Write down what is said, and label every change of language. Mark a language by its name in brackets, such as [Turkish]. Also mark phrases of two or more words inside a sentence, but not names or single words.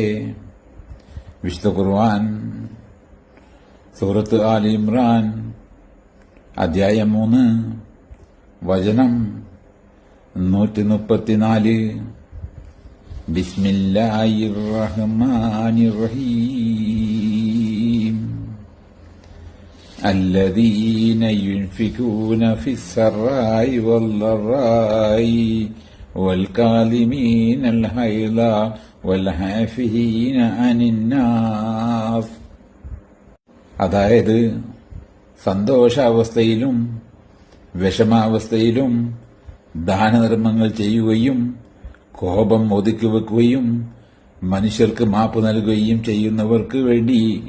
[Malayalam] വിശുദ്ധ ഖുർആൻ സൂറത്ത് ആൽ ഇമ്രാൻ അധ്യായം 3 വചനം 134. [Arabic] بسم الله الرحمن الرحيم. الذين ينفقون في السراء والضراء والكاظمين الغيظ والعافين عن الناس. [Malayalam] അതായത് സന്തോഷാവസ്ഥയിലും വിഷമാവസ്ഥയിലും ദാനധർമ്മങ്ങൾ ചെയ്യുകയും കോപം ഒതുക്കി വെക്കുകയും മനുഷ്യർക്ക് മാപ്പ് നൽകുകയും ചെയ്യുന്നവർക്ക് വേണ്ടി.